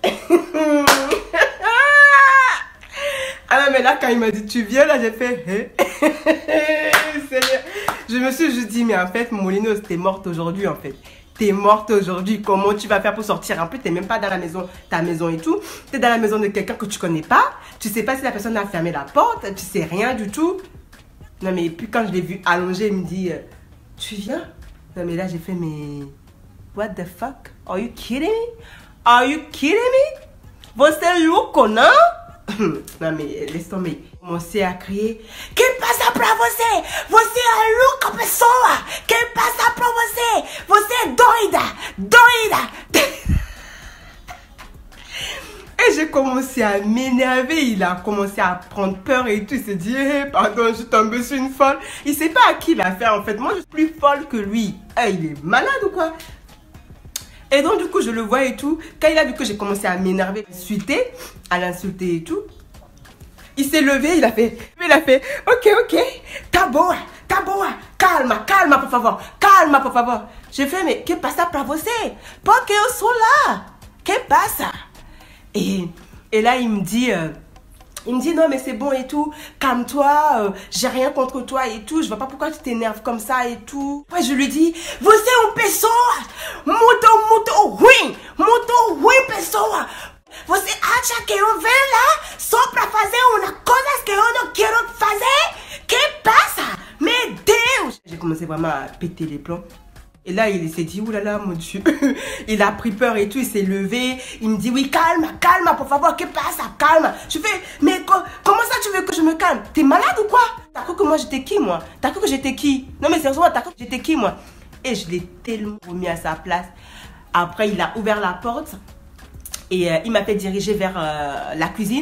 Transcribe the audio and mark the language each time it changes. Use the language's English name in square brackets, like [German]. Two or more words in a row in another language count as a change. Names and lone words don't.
[French] Ah non mais là quand il m'a dit tu viens là j'ai fait je me suis juste dit mais en fait Molinos t'es morte aujourd'hui en fait. t'es morte aujourd'hui. Comment tu vas faire pour sortir? Un peu, t'es même pas dans la maison, ta maison et tout. T'es dans la maison de quelqu'un que tu connais pas. Tu sais pas si la personne a fermé la porte. Tu sais rien du tout. Non, mais puis quand je l'ai vu allongé, il me dit, tu viens? Non, mais là, j'ai fait, mais... [English] What the fuck? Are you kidding me? Are you kidding me? [Portuguese] Você louco, não? [French] Non, mais laisse tomber. Commencé à crier. [Portuguese] Que passa pra você? Você é louca pessoa! Que passa pra você? Você é doida! Doida! [French] Et j'ai commencé à m'énerver. Il a commencé à prendre peur et tout. Il s'est dit, hey, pardon, je suis tombée sur une folle. Il sait pas à qui il a fait en fait. Moi, je suis plus folle que lui. Hey, il est malade ou quoi? Et donc, du coup, je le vois et tout. Quand il a vu que j'ai commencé à m'énerver, à l'insulter et tout, il s'est levé, il a fait, [Portuguese] ok, tá boa, calma, por favor, calma, por favor. [French] J'ai fait, mais [Portuguese] que passa pra você? Porque eu sou lá. Que passa? [French] Et là, il me dit, non, mais c'est bon et tout, calme-toi, j'ai rien contre toi et tout, je vois pas pourquoi tu t'énerves comme ça et tout. Après, je lui dis, [Portuguese] você é uma pessoa, muito ruim pessoa. Você acha que eu venho lá só pra fazer uma coisa que eu não quero fazer? Que passa? Meu Deus! [French] J'ai commencé vraiment à péter les plombs. Et là, il s'est dit, oulala, mon Dieu. Il a pris peur et tout, il s'est levé. Il me dit, oui, calme, [Portuguese] por favor, que pasa, calme. [French] Je fais, mais comment ça tu veux que je me calme? T'es malade ou quoi? T'as cru que moi j'étais qui, moi? T'as cru que j'étais qui? Non, mais sérieusement, t'as cru que j'étais qui, moi? Et je l'ai tellement remis à sa place. Après, il a ouvert la porte et il m'a fait diriger vers la cuisine.